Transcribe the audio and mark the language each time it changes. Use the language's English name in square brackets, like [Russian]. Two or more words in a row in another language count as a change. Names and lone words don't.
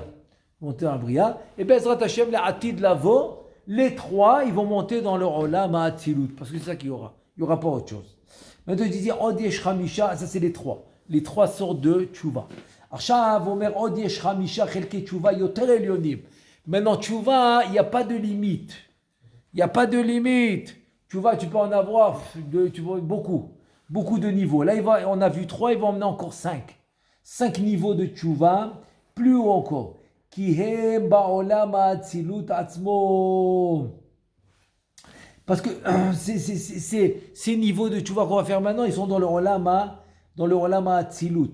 [French] Monter dans la Bria. Et [Hebrew] בעזרת השם, [French] les [Hebrew] עתיד לבוא, [French] les trois, ils vont monter dans le [Hebrew] עולם האצילות. [French] Parce que c'est ça qu'il y aura. Il n'y aura pas autre chose. Maintenant, il dit [Hebrew] עוד יש חמישה, [French] ça c'est les trois. Les trois sortes de Tchouva. [Hebrew] עכשיו, אומר, עוד יש חמישה, חלקי תשובה, יותר עליונים. [French] Maintenant, Tchouva, il n'y a pas de limite. Il n'y a pas de limite. Tu vois, tu peux en avoir beaucoup de niveaux. Là, on a vu 3, il va emmener encore 5. 5 niveaux de tchouva, plus haut encore. Parce que ces niveaux de tchouva qu'on va faire maintenant, ils sont dans le [Hebrew] עולם האצילות.